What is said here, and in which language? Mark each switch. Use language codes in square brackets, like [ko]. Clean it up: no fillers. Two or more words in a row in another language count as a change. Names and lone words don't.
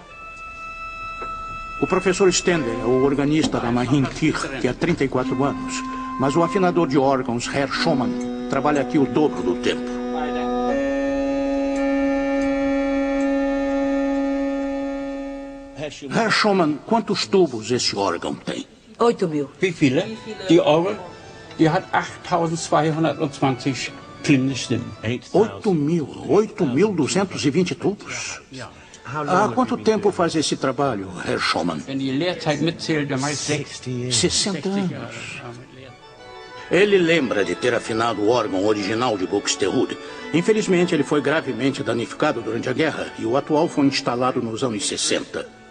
[pt] O professor Stender é o organista da Marienkirche, que há 34 anos. Mas o afinador de órgãos, Herr Schumann, trabalha aqui o dobro do tempo. Herr Schumann, quantos tubos esse órgão tem? 8.000. [de] Wie viele? Die Orgel, die hat 8.220 klingende Stimmen. [pt] 8.220 tubos? Há quanto tempo faz esse trabalho, Herr Schumann? 60 anos. Ele lembra de ter afinado o órgão original de Buxtehude. Infelizmente, ele foi gravemente danificado durante a guerra e o atual foi instalado nos anos 60.